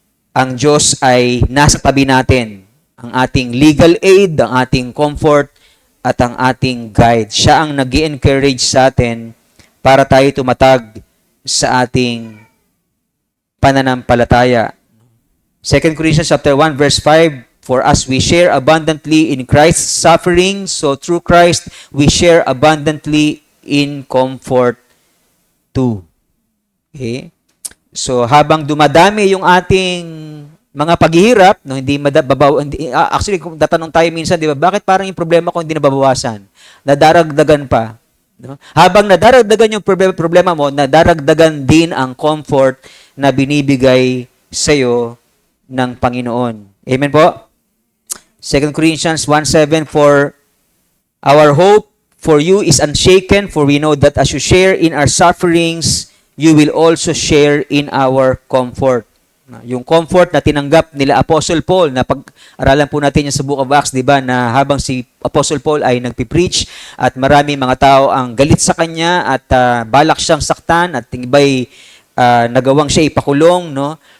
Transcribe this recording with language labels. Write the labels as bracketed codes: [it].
[tl] Ang Diyos ay nasa tabi natin. Ang ating legal aid, ang ating comfort, at ang ating guide. Siya ang nag-i-encourage sa atin para tayo tumatag sa ating pananampalataya. [en] 2 Corinthians chapter 1 verse 5, for as we share abundantly in Christ's suffering, so through Christ we share abundantly in comfort too. [tl] Okay? So habang dumadami yung ating mga paghihirap, no, actually kung tatanong tayo minsan, di ba, bakit parang yung problema ko hindi nababawasan? Nadaragdagan pa. No? Habang nadaragdagan yung problema mo, nadaragdagan din ang comfort na binibigay sa'yo ng Panginoon. Amen po? [en] 2 Corinthians 1:7, for our hope for you is unshaken, for we know that as you share in our sufferings, you will also share in our comfort. [tl] Yung comfort na tinanggap nila Apostle Paul, na pag-aralan po natin yung sa Book of Acts, di ba, na habang si Apostle Paul ay nagpipreach at marami mga tao ang galit sa kanya at balak siyang saktan at iba'y nagawang siya ipakulong, no?